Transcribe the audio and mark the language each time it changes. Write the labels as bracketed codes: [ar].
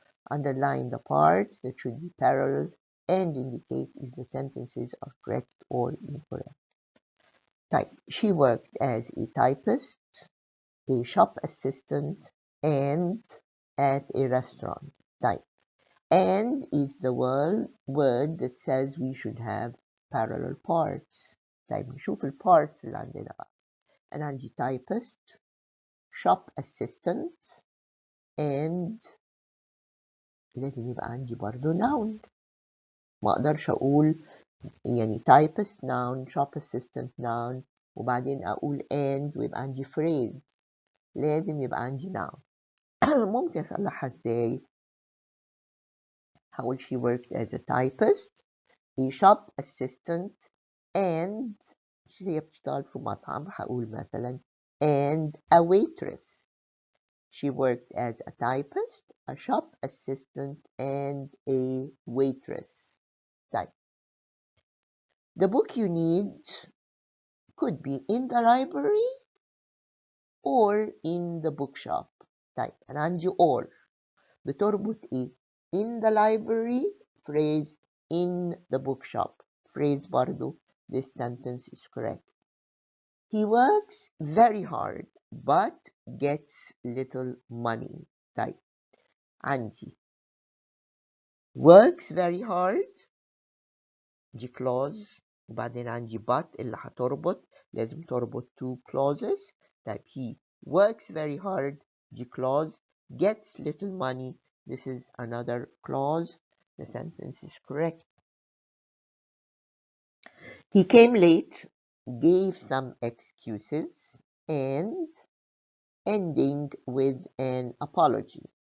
[en] Underline the parts that should be parallel and indicate if the sentences are correct or incorrect. Type. She worked as a typist, a shop assistant, and at a restaurant. Type. And is the word that says we should have parallel parts. [ar] طيب نشوف البارتس اللي عندنا بقى. أنا عندي typist, shop assistant, and لازم يبقى عندي برضو noun. ما أقدرش أقول يعني typist noun, shop assistant noun, وبعدين أقول and ويبقى عندي phrase. لازم يبقى عندي noun. ممكن أصلحها إزاي؟ هقول [en] she worked as a typist, a shop assistant, and [ar] هي بتشتغل في مطعم هقول مثلا [en] and a waitress. She worked as a typist, a shop assistant, and a waitress. Type. The book you need could be in the library or in the bookshop. Type. [ar] أنا عندي [en] or [ar] بتربط إيه؟ [en] In the library phrase in the bookshop phrase برضو. This sentence is correct. He works very hard but gets little money. طيب [ar] عندي [en] works very hard [ar] دي clause، وبعدين عندي but اللي هتربط، لازم تربط [en] two clauses. طيب he works very hard، [ar] دي [en] clause. gets little money، this is another clause. The sentence is correct. He came late, gave some excuses, and ending with an apology.